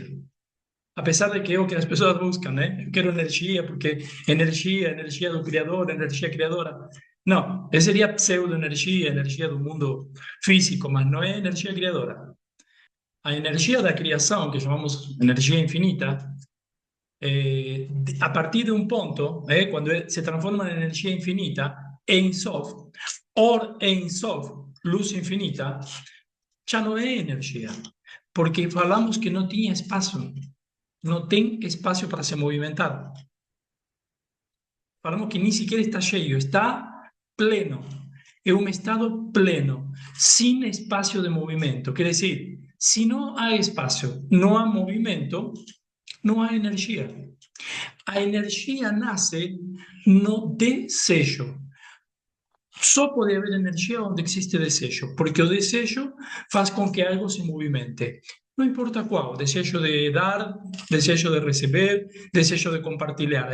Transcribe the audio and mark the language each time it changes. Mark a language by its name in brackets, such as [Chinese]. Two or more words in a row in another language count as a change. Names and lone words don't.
[Portuguese] Apesar de que é o que as pessoas buscam, né? Eu quero energia porque energia do Criador, energia criadora. Não, essa seria pseudo-energia, energia do mundo físico, mas não é energia criadora. A energia da criação, que chamamos energia infinita, [Spanish] a partir de un punto, cuando se transforma en energía infinita, Ein Sof, or Ein Sof, luz infinita, ya no es energía, porque [Portuguese] falamos que [Spanish] no tiene espacio, no tiene espacio [Portuguese] para se movimentar. Falamos que [Spanish] ni siquiera está lleno, está pleno, es un estado pleno, sin espacio de movimiento. Quiere decir, si no hay espacio, no hay movimiento, no hay energía. [Portuguese] A energia nasce no desejo. Só pode haver energia onde existe desejo, porque o desejo faz com que algo se movimente. Não importa qual, desejo de dar, desejo de receber, desejo de compartilhar.